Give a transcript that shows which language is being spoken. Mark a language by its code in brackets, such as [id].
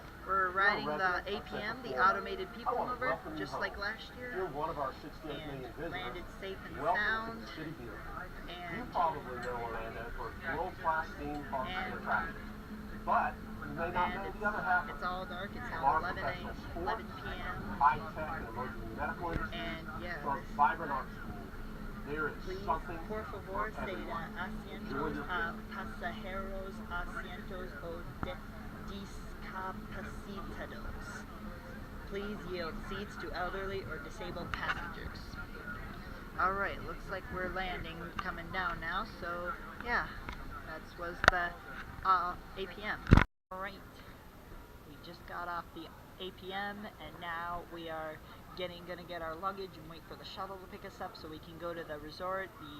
[en] We're riding the APM, the Automated People Mover, just like last year, and landed safe and sound. And you probably know Orlando for world-class theme parks and attractions, but you may not know the other half. It's all dark. It's now 11 p.m. High-tech and emerging medical industry, and vibrant arts. Please, [es] por favor, ceda asientos a pasajeros, asientos o discapacitados. [en] Please yield seats to elderly or disabled passengers. Alright, looks like we're landing, coming down now, so yeah, that was the APM. Alright, we just got off the APM, and now we are gonna get our luggage and wait for the shuttle to pick us up so we can go to the resort.